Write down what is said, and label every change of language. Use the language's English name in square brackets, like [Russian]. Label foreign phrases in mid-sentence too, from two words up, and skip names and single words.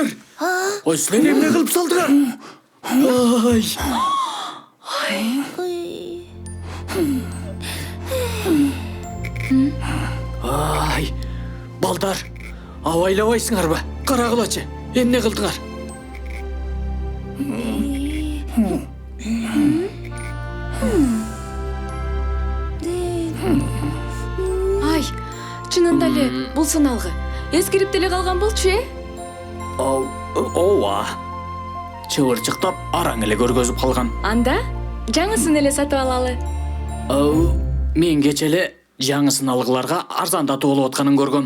[Kyrgyz] Ой, сілер емне қылып салдыңар? Ай, балдар, авайлабайсыңар ба? Қара қылачы, емне қылдыңар? Ай, чынында эле бул сыналгы эскирип деле калган болчу, Ооба. Чыбырчыктап араң эле көргөзүп калган. Анда жаңысын эле сатып алалы. Мен кечеле жаңысын алгыларга арзандатуу болуп атканын көргөм.